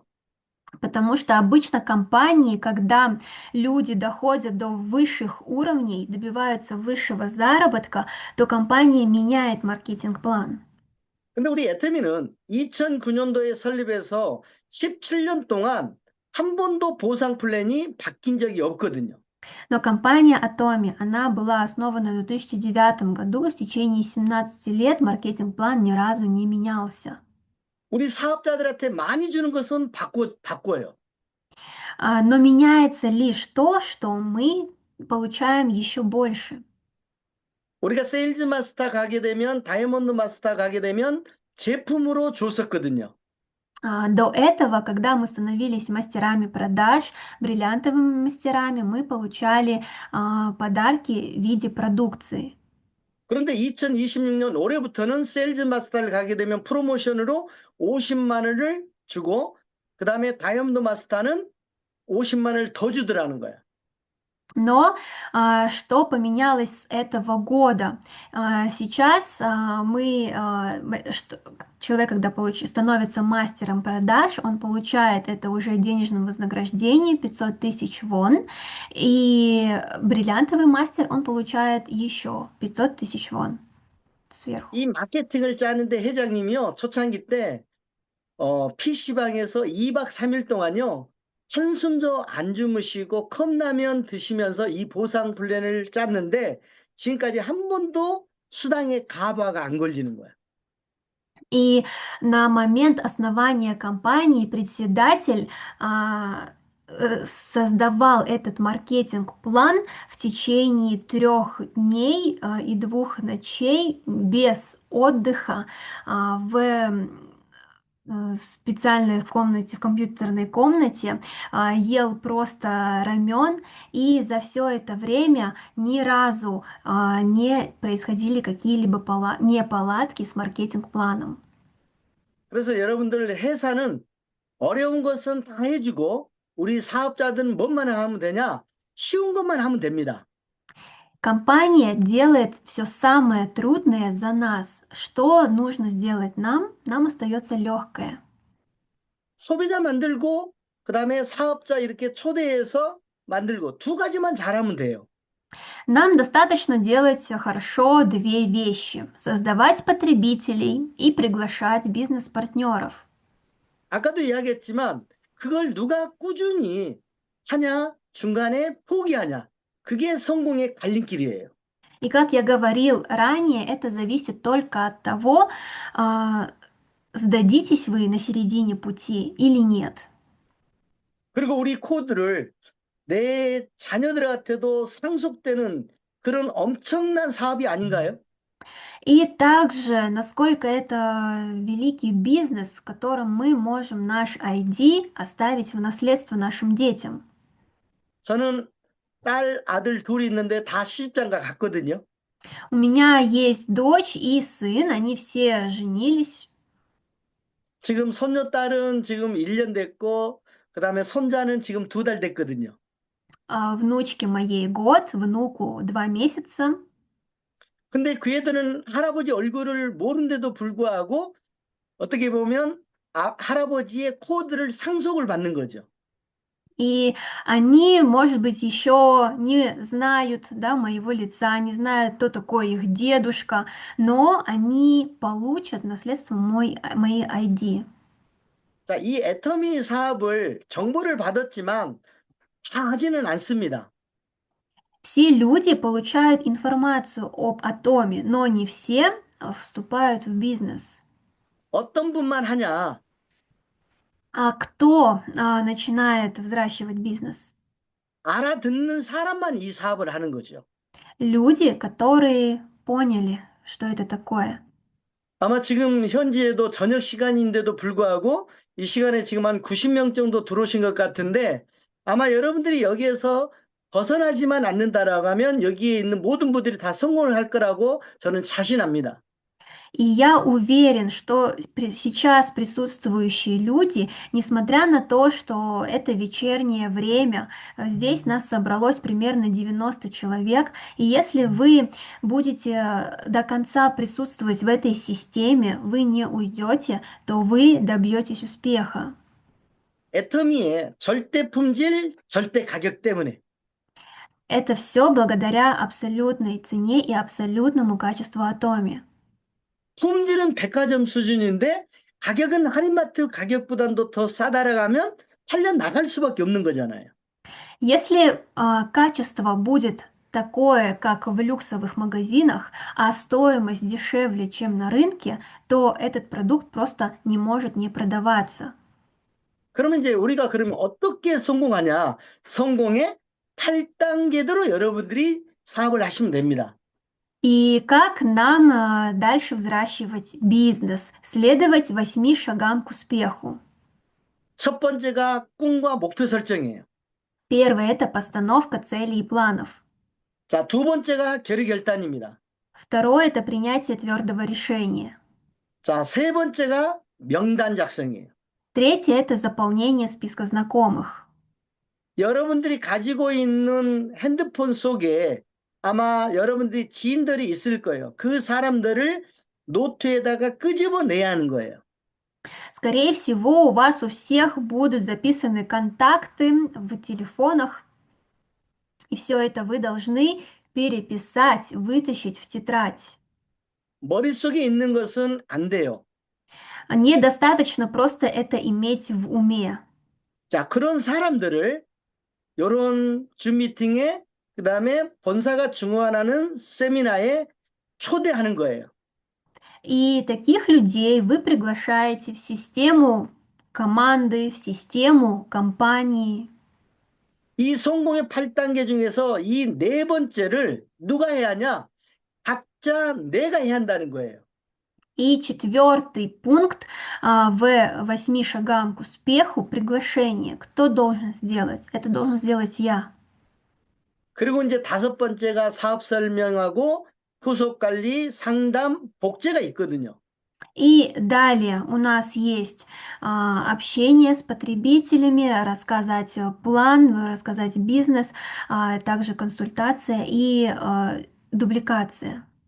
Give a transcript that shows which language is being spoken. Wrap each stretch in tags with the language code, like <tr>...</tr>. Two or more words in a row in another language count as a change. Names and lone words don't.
<ru>Потому что обычно компании, когда люди доходят до высших уровней, добиваются высшего заработка, то компания меняет маркетинг-план.</ru> <ko>근데 우리 애터미는 2009년도에 설립해서 17년 동안 한 번도 보상 플랜이 바뀐 적이 없거든요.</ko> <ru>Но компания Atomi, она была основана в 2009 году, и в течение 17 лет маркетинг-план ни разу не менялся.</ru> <ko>우리 사업자들한테 많이 주는 것은 바꿔요.</ko> <ru>Но меняется лишь то, что мы получаем еще больше.</ru> <ko>우리가 세일즈 마스터 가게 되면 다이아몬드 마스터 가게 되면 제품으로 줬었거든요.</ko> <ru>До этого, когда мы становились мастерами продаж, бриллиантовыми мастерами, мы получали подарки в виде продукции.</ru> <ko>그런데 2026년 올해부터는 세일즈 마스터를 가게 되면 프로모션으로 50만 원을 주고 그 다음에 다이아몬드 마스터는 50만 원을 더 주더라는 거야.</ko> <ru>Но что поменялось с этого года? Сейчас человек, когда становится мастером продаж, он получает это уже денежным вознаграждением 500 тысяч вон, и бриллиантовый мастер, он получает еще 500 тысяч вон сверху.</ru> <ko>이 마케팅을 짜는데 회장님이요 초창기 때 PC방에서 2박 3일 동안요 한숨도 안 주무시고 컵라면 드시면서 이 보상 플랜을 짰는데 지금까지 한 번도 수당의 가부화가 안 걸리는 거야.</ko> <ru>И на момент основания компании председатель создавал этот маркетинг-план в течение 3 дней и 2 ночей без отдыха в специальной в комнате, в компьютерной комнате, ел просто рамен, и за все это время ни разу не происходили какие-либо неполадки с маркетинг-планом.</ru> <ko>그래서 여러분들 회사는 어려운 것은 다 해주고 우리 사업자들은 뭐만 하면 되냐? 쉬운 것만 하면 됩니다.</ko> <ru>Компания делает все самое трудное за нас. Что нужно сделать нам? Нам остается легкое.</ru> <ko>소비자 만들고 그다음에 사업자 이렇게 초대해서 만들고 두 가지만 잘하면 돼요.</ko> <ru>Нам достаточно делать хорошо две вещи: создавать потребителей и приглашать бизнес-партнеров.</ru> <ko>아까도 이야기했지만 그걸 누가 꾸준히 하냐, 중간에 포기하냐. 그게 성공의 갈림길이에요.</ko> <ru>И как я говорил ранее, это зависит только от того, сдадитесь вы на середине пути или нет.</ru> <ko>그리고 우리 코드를 내 자녀들한테도 상속되는 그런 엄청난 사업이 아닌가요?</ko> <ru>И также, насколько это великий бизнес, с которым мы можем наш ID оставить в наследство нашим детям.</ru> <ko>저는 딸, 아들 둘이 있는데 다 시집장가 갔거든요.</ko> <ru>У меня есть дочь и сын, они все женились.</ru> <ko>지금 손녀딸은 지금 1년 됐고 그다음에 손자는 지금 2달 됐거든요.</ko> <ru>Внучке моей год, внуку 2 месяца.</ru> <ko>근데 그 애들은 할아버지 얼굴을 모르는데도 불구하고 어떻게 보면 할아버지의 코드를 상속을 받는 거죠.</ko> <ru>И они, может быть, еще не знают, да, моего лица, не знают, кто такой их дедушка, но они получат наследство моей ID.</ru> <ko>자, 이 애터미 사업을 정보를 받았지만 다 하지는 않습니다.</ko> <ru>Все люди получают информацию об атоме, но не все вступают в бизнес.</ru> <ko>어떤 분만 하냐?</ko> <ru>А кто начинает взращивать бизнес?</ru> <ko>알아듣는 사람만 이 사업을 하는 거죠.</ko> <ru>Люди, которые поняли, что это такое.</ru> <ko>아마 지금 현지에도 저녁 시간인데도 불구하고 이 시간에 지금 한 90명 정도 들어오신 것 같은데 아마 여러분들이 여기에서 벗어나지만 않는다라고 하면 여기에 있는 모든 분들이 다 성공을 할 거라고 저는 자신합니다.</ko> <ru>И я уверен, что сейчас присутствующие люди, несмотря на то, что это вечернее время, здесь нас собралось примерно 90 человек, и если вы будете до конца присутствовать в этой системе, вы не уйдете, то вы добьетесь успеха.</ru> <ko>애터미의 절대 품질, 절대 가격 때문에.</ko> <ru>Это все благодаря абсолютной цене и абсолютному качеству Атоми.</ru> <ko>품질은 백화점 수준인데 가격은 할인마트 가격보다도 더 싸다라가면 팔려 나갈 수밖에 없는 거잖아요.</ko> <ru>Если качество будет такое, как в люксовых магазинах, а стоимость дешевле, чем на рынке, то этот продукт просто не может не продаваться.</ru> <ko>그러면 이제 우리가 그러면 어떻게 성공하냐? 성공의 8단계대로 여러분들이 사업을 하시면 됩니다.</ko> <ru>И как нам дальше взращивать бизнес, следовать 8 шагам к успеху?</ru> <ko>첫 번째가 꿈과 목표 설정이에요.</ko> <ru>Первое– это постановка целей и планов.</ru> <ko>자, 두 번째가 결의결단입니다.</ko> <ru>Второе– это принятие твердого решения.</ru> <ko>자, 세 번째가 명단 작성이에요.</ko> <ru>Третье– это заполнение списка знакомых.</ru> <ko>여러분들이 가지고 있는 핸드폰 속에 아마 여러분들이 지인들이 있을 거예요. 그 사람들을 노트에다가 끄집어내야 하는 거예요.</ko> <ru>Скорее всего, у вас у всех будут записаны контакты в телефонах, и все это вы должны переписать, вытащить в тетрадь.</ru> <ko>머릿속에 있는 것은 안 돼요.</ko> <ru>Недостаточно просто это иметь в уме.</ru> <ko>자, 그런 사람들을 이런 줌 미팅에 그다음에 본사가 중원하는 세미나에 초대하는 거예요.</ko> <ru>И таких людей вы приглашаете в систему команды, в систему компании.</ru> <ko>이 성공의 8단계 중에서 이 네 번째를 누가 해야 하냐? 각자 내가 해야 한다는 거예요.</ko> <ru>И четвертый пункт в 8 шагам к успеху– приглашение. Кто должен сделать? Это должен сделать я.</ru> <ko>그리고 이제 다섯 번째가 사업 설명하고 후속 관리, 상담, 복제가 있거든요.</ko> <ru>И далее у нас есть общение с потребителями, рассказать план, рассказать бизнес, также консультация и дубликация.</ru>